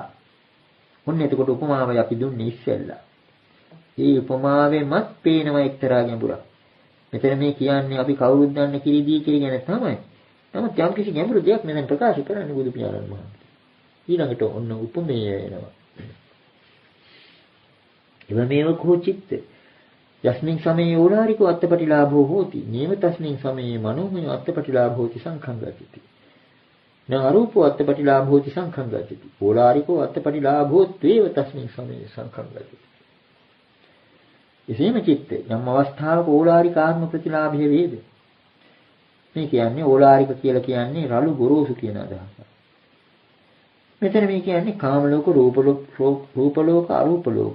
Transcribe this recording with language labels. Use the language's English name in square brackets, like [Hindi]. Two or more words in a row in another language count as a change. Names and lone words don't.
[Sinhala] ඔන්න එතකොට උපමාවයි අපි දුන්නේ ඉස්සෙල්ලා. මේ උපමාවෙමත් පේනවා එක්තරා ගැඹුරක්. මෙතන මේ කියන්නේ අපි කවුරුත් දන්න කිරි දී කිරි ගැන තමයි. නමුත් යම් කිසි ගැඹුරු දෙයක් මෙතන ප්‍රකාශ කරන්නේ බුදු පියාණන් වහන්සේ. ඊළඟට ඔන්න උපමේය එනවා. [Pali] එවමෙව කෝචිත්ත යස්මින් සමයේ ඕලාරිකෝ අත්පටිලාභෝ හෝති. නේව තස්මින් සමයේ මනෝමය අත්පටිලාභෝ හෝති සංඛංගතිති. න අරූපෝ අත්පටිලාභෝ හෝති සංඛංගතිති. ඕලාරිකෝ අත්පටිලාභෝ ත්වේව තස්මින් සමයේ සංඛංගතිති. [Sinhala] එසේම චිත්ත යම් අවස්ථාවක ඕලාරික ආත්ම ප්‍රතිලාභය වේද. මේ කියන්නේ ඕලාරික කියලා කියන්නේ රළු ගොරෝසු කියන අදහස. මෙතන මේ කියන්නේ කාම ලෝක, රූප ලෝක, අරූප ලෝක.